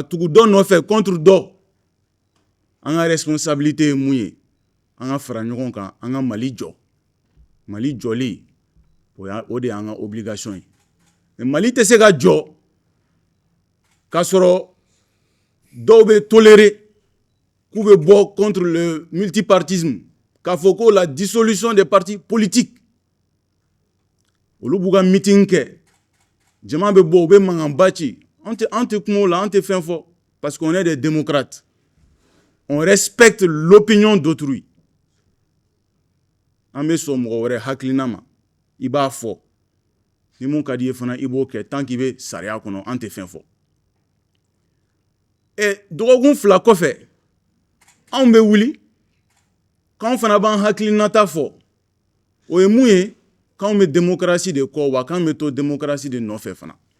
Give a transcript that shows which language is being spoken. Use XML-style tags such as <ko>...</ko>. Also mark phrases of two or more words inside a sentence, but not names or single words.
<bm>tugu dɔ nɔfɛ contre dɔ an ka responsabilité ye mun ye an ka fara ɲɔgɔn kan an ka Mali jɔ Mali jɔli o de y'an ka obligation ye mais Mali tɛ se ka jɔ k'a sɔrɔ dɔw bɛ tolérer k'u bɛ bɔ</bm> <fr>contre le multipartisme</fr> <bm>k'a fɔ ko</bm> <fr>la dissolution des partis politiques</fr> <bm>olu b'u ka meeting kɛ jama bɛ bɔ u bɛ mankanba ci an tɛ kuma o la an tɛ fɛn fɔ</bm> <fr>parce qu'on est des démocrates on respecte l'opinion d'autrui</fr> <bm>an bɛ sɔn mɔgɔ wɛrɛ hakilina ma i b'a fɔ ni mun ka di ye fana i b'o kɛ tant k'i bɛ sariya kɔnɔ an tɛ fɛn fɔ dɔgɔkun 2 kɔfɛ anw bɛ wuli k'anw fana b'an hakilinata fɔ o ye mun ye k'anw bɛ démocratie de kɔ wa k'anw bɛ to démocratie de nɔfɛ fana</bm>